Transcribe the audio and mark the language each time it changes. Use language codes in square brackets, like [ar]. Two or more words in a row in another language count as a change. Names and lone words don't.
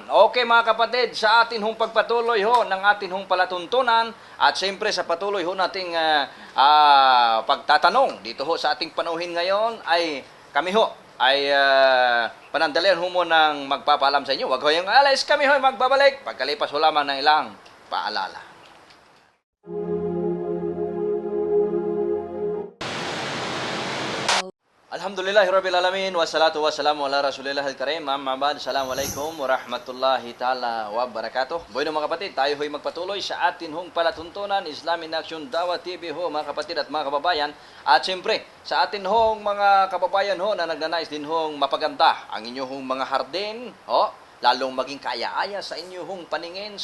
[tl] Okay, mga kapatid, sa atin hong pagpatuloy ho ng atin hong palatuntunan at siyempre sa patuloy ho nating pagtatanong dito ho sa ating panuhin ngayon ay kami ho ay panandalian ho mo ng magpapaalam sa inyo. Huwag ho yung alis, kami ho ay magbabalik pagkalipas ho lamang ng ilang paalala. [ar] الحمد لله رب العالمين والصلاة والسلام على رسول الله الكريم. أما بعد. السلام عليكم ورحمة الله تعالى وبركاته. [tl] Bueno mga kapatid, tayo ho'y magpatuloy sa atin hong palatuntunan Islam in Action Dawah TV ho mga kapatid at mga kababayan. At siyempre, sa atin hong mga kababayan ho na nagnanais din hong mapaganda ang inyong mga hardin, lalong maging kaya-aya sa inyong paningin.